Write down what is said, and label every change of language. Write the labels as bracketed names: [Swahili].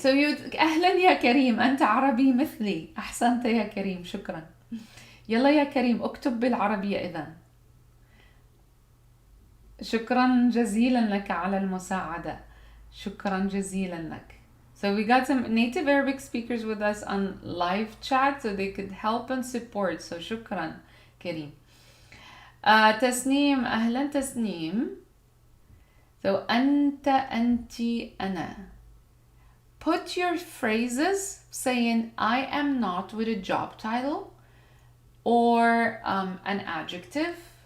[English] So [Arabic] you أهلا يا كريم، أنت عربي مثلي. أحسنت يا كريم، شكرا. يلا يا كريم اكتب بالعربية إذن. شكرا جزيلا لك على المساعدة. شكرا جزيلا لك. [English] So we got some native Arabic speakers with us on live chat so they could help and support. So [Arabic] شكرا كريم. تسنيم، أهلا تسنيم. [English] So [Arabic] أنت أنتي أنا. [English] Put your phrases saying I am not with a job title or an adjective.